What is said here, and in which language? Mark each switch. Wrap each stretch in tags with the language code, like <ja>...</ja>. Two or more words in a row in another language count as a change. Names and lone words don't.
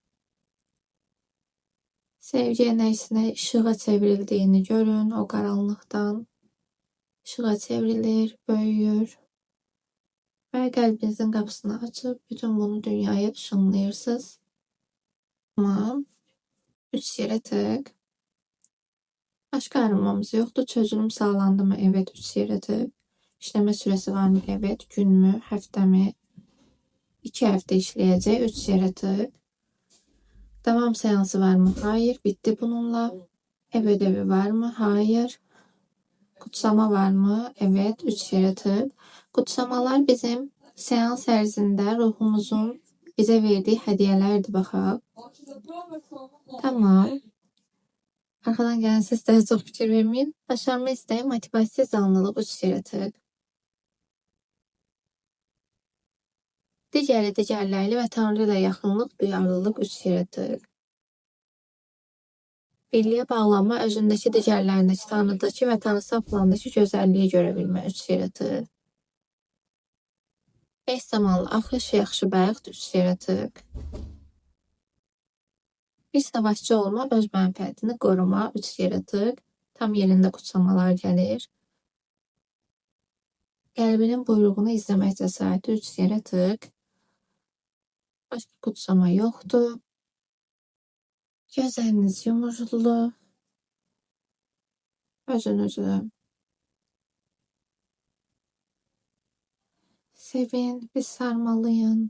<az>Sevgi enerjisinə işığa çevrildiyini görün. O qaranlıqdan işığa çevrilir, böyüyür. Və qəlbinizin qapısını açıb bütün bunu dünyaya ışınlayırsınız.</az> <tr>Tamam. 3 yerə tık. Başka aramamız yoktu. Çözünüm sağlandı mı? Evet. 3 yere tık. İşleme süresi var mı? Evet. Gün mü? Hafta mı? 2 hafta işleyecek. 3 yere tık. Devam seansı var mı? Hayır. Bitti bununla. Ev ödevi var mı? Hayır. Kutsama var mı? Evet. 3 yere tık. Kutsamalar bizim seans ərzində ruhumuzun bize verdiği hediyelerdi baxaq. Tamam. Arkadan gelen seslere çok fikir vermeyin. Başarma isteği, motivasiya canlılık 3 yere tık.</tr> <az>Digərli və Tanrı ilə yaxınlıq, duyarlılıq</az> <tr>3 yere tık.</tr> <az>Birliğe bağlanma, özündəki digərlərindəki, Tanrıdakı və tanrısal plandakı gözəlliyi görə bilmə</az> <tr>3 yere tık.</tr> <az>Eş zamanlı axış, yaxşı bəxt</az> <tr>3 yere tık.</tr> <az>Bir savaşçı olma, öz mənfəətini qoruma</az> <tr>3 yere tık.</tr> <az>Tam yerində kutsamalar gəlir. Qəlbinin buyruğunu izləmək cəsarəti</az> <tr>3 yere tık. Başka kutsama yoktu. Gözleriniz yumurlu. Özünüzü sevin, bir sarmalıyın.</tr>